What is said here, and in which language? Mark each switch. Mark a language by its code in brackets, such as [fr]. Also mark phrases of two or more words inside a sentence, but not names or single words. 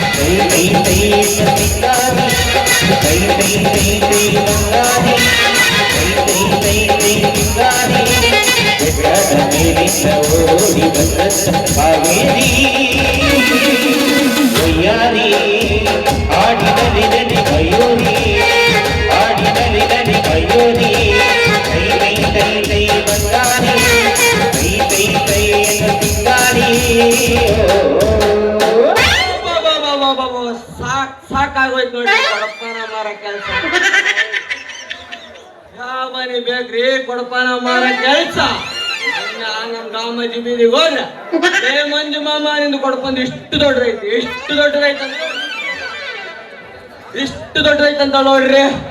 [kn] ತೈ ತೈ ಸಿಂಗಾರಿ ತೈ ತೈ ತೈ ತೈ ಬಂಗಾರಿ ತೈ ತೈ ತೈ ತೈ ಸಿಂಗಾರಿ ಬೆಟ್ಟದ ಮೇಲಿಂದ ಓಡಿ ಬಂದ ಕಾವೇರಿ ಒಯ್ಯಾರಿ ಆಡಿದಲ್ಲಿ ನದಿ ಮಯೂರಿ ಆಡಿದಲ್ಲಿ ನದಿ ಮಯೂರಿ ತೈ ತೈ ತೈ ತೈ ಬಂಗಾರಿ ತೈ ತೈ ತೈ ಸಿಂಗಾರಿ ಸಾಕಾಗೋಯ್ತು ನೋಡಿ ಕೊಡಪಾನ ಮಾರ ಕೆಲ್ಸ. ಯಾವ ಮನೆ ಬೇಕ್ರಿ ಕೊಡಪಾನ ಮಾರ ಕೆಲ್ಸ. ನಮ್ ರಾಮಜಿ ಬೀದಿಗೆ ಹೋದ್ರೆ ಏ ಮಂಜು ಮಾಮ ನಿಂದು ಕೊಡಪಂದು ಇಷ್ಟು ದೊಡ್ಡದೈತಿ ಇಷ್ಟು ದೊಡ್ಡದೈತಂತ ಇಷ್ಟು ದೊಡ್ಡದೈತಂತ ನೋಡ್ರಿ.